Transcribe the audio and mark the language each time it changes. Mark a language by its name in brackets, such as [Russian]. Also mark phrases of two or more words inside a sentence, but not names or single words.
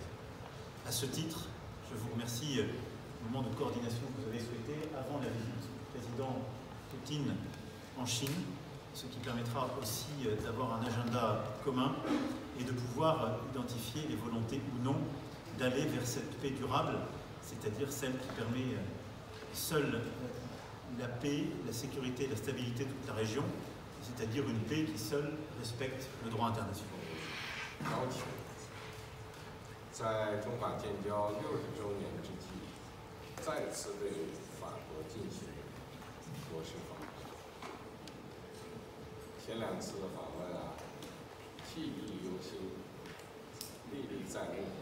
[French] À ce titre, je vous remercie du moment de coordination que vous avez souhaité avant la visite du président Poutine en Chine, ce qui permettra aussi d'avoir un agenda commun et de pouvoir identifier les volontés ou non d'aller vers cette paix durable, c'est-à-dire celle qui permet seule la paix, la sécurité et la stabilité de toute la région, c'est-à-dire une paix qui seule respecte le droit international. [Chinese] 在中法建交60周年之际，再次对法国进行国事访问。前两次的访问记忆犹新，历历在目。